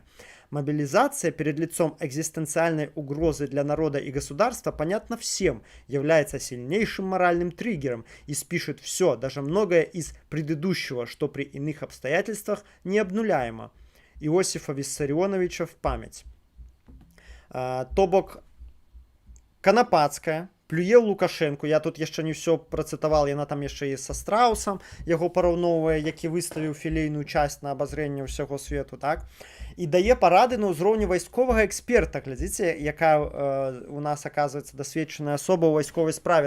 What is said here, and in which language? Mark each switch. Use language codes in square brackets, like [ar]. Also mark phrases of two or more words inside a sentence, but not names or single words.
[ru] Мобилизация перед лицом экзистенциальной угрозы для народа и государства, понятно всем, является сильнейшим моральным триггером и спишет все, даже многое из предыдущего, что при иных обстоятельствах необнуляемо. Иосифа Виссарионовича в память. [be] То бок Канапацкая плюе ў Лукашэнку. Я тут яшчэ не ўсё працытавал, яна там яшчэ і са Страусам яго параўноўвае, які выставіў філейную часть на абазрэнне ўсяго свету, так? І дае парады на ўзроўні вайсковага эксперта. Глядзіце, якая у нас, аказваецца, дасведчаная асоба ў вайсковай справе.